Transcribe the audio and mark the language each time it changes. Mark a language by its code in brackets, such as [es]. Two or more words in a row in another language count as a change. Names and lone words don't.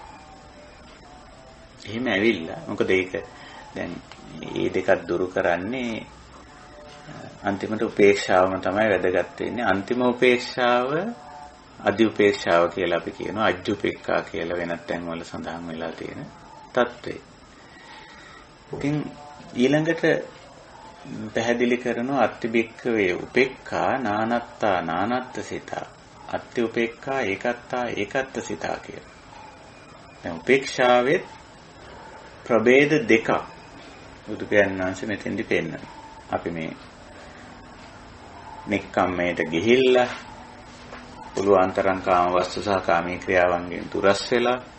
[si] එහෙම ඇවිල්ලා මොකද ඒක දැන් මේ දෙකක් දුරු කරන්නේ අන්තිමට උපේක්ෂාවම තමයි වැදගත් වෙන්නේ. අන්තිම උපේක්ෂාව අදි උපේක්ෂාව කියලා අපි කියනවා. අජ්ජුපේක්ඛා කියලා වෙනත් තැන්වල සඳහන් වෙලා තියෙන தත්ත්වය. ඉතින් ඊළඟට පැහැදිලි කරනවා [pi] අත්තිබික්කවේ උපේක්ඛා නානත්තා නානත්තසිතා. අත්ති උපේක්ඛා ඒකත්තා ඒකත්තසිතා කියලා. [si] දැන් උපේක්ෂාවේ ප්‍රභේද දෙකක් බුදු පියාණන් වහන්සේ මෙතෙන්දි පෙන්නනවා. අපි මේ නෙක්ඛම්මයට ගිහිල්ලා පුළුවන් තරම් කාම වස්තු සහ කාමී ක්‍රියාවන්ගෙන් දුරස් වෙලා